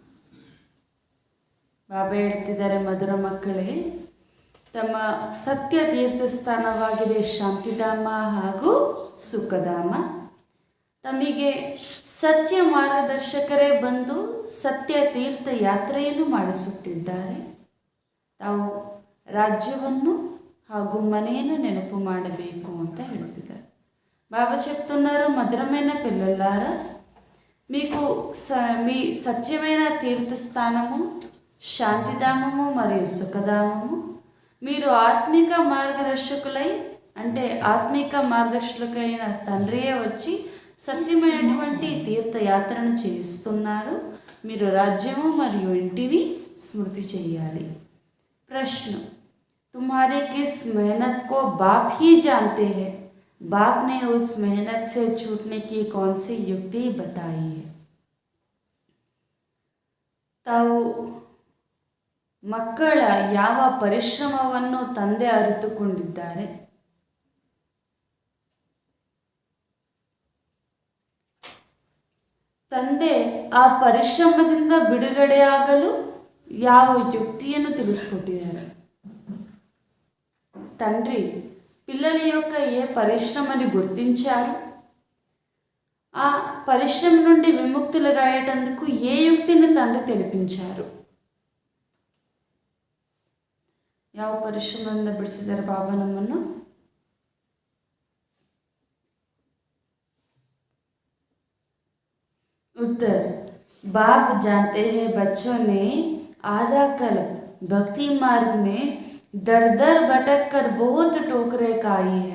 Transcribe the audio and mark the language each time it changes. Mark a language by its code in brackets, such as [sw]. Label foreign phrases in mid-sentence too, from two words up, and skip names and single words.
[kn] ಬಾಬಾ ಹೇಳ್ತಿದ್ದಾರೆ, ಮಧುರ ಮಕ್ಕಳೇ, ತಮ್ಮ ಸತ್ಯ ತೀರ್ಥಸ್ಥಾನವಾಗಿದೆ ಶಾಂತಿಧಾಮ ಹಾಗೂ ಸುಖಧಾಮ. ತಮಗೆ ಸತ್ಯ ಮಾರ್ಗದರ್ಶಕರೇ ಬಂದು ಸತ್ಯ ತೀರ್ಥ ಯಾತ್ರೆಯನ್ನು ಮಾಡಿಸುತ್ತಿದ್ದಾರೆ. ತಾವು ರಾಜ್ಯವನ್ನು ಹಾಗೂ ಮನೇನು ನೆನಪು ಮಾಡಬೇಕು ಅಂತ ಹೇಳ್ತಿದ್ದಾರೆ. [te] బాబా చెప్తున్నారు, మధురమైన పిల్లలారా, మీకు మీ సత్యమైన తీర్థస్థానము శాంతిధామము మరియు సుఖధామము. మీరు ఆత్మిక మార్గదర్శకులై, అంటే ఆత్మిక మార్గదర్శకులైన తండ్రియే వచ్చి సత్యమైనటువంటి తీర్థయాత్రను చేస్తున్నారు. మీరు రాజ్యము మరియు ఇంటిని స్మృతి చేయాలి. [hi] ప్రశ్న, तुम्हारी किस मेहनत को बाप ही जानते हैं? बाप ने उस मेहनत से छूटने की कौन सी युक्ति बताई है? [kn] ತಾವು ಮಕ್ಕಳ ಯಾವ ಪರಿಶ್ರಮವನ್ನು ತಂದೆ ಅರಿತುಕೊಂಡಿದ್ದಾರೆ? ತಂದೆ ಆ ಪರಿಶ್ರಮದಿಂದ ಬಿಡುಗಡೆಯಾಗಲು ಯಾವ యుక్తిಯನ್ನು ತಿಳಿಸಿಕೊಟ್ಟಿದ್ದಾರೆ? [te] తండ్రి పిల్లల యొక్క ఏ పరిశ్రమని గుర్తించారు? ఆ పరిశ్రమ నుండి విముక్తులుగా అయ్యేటందుకు ఏ యుక్తిని తండ్రి తెలిపించారు? [kn] ಯಾವ ಪರಿಶ್ರಮದಿಂದ ಬಿಡಿಸಿದ್ದಾರೆ ಬಾಬಾ ನಮ್ಮನ್ನು? [hi] उत्तर, बाप जानते हैं बच्चों ने आधा कल्प भक्ति मार्ग में दर दर भटक कर बहुत ठोकरें खाई है.